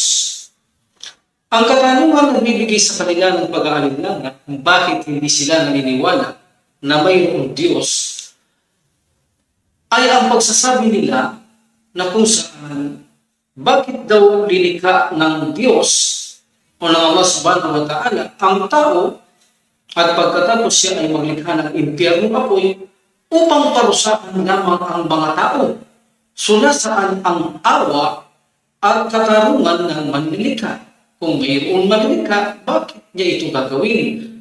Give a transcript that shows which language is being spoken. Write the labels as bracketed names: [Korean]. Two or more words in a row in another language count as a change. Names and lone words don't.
[Filipino] Ang katanungan na bibigay sa kanila ng pag-aalinlangan kung bakit hindi sila naniniwala na mayroong Diyos ay ang pagsasabi nila na kung saan bakit daw lilikha ng Diyos o ng Allah [Arabic] سبحانه وتعالى [Filipino] ang tao at pagkatapos siya ay maglikha ng impyernong apoy upang parusahan lamang ang mga tao. So nasaan ang awa at katarungan ng manlilikha? Kung mayroon manlilikha, bakit niya ito gagawin?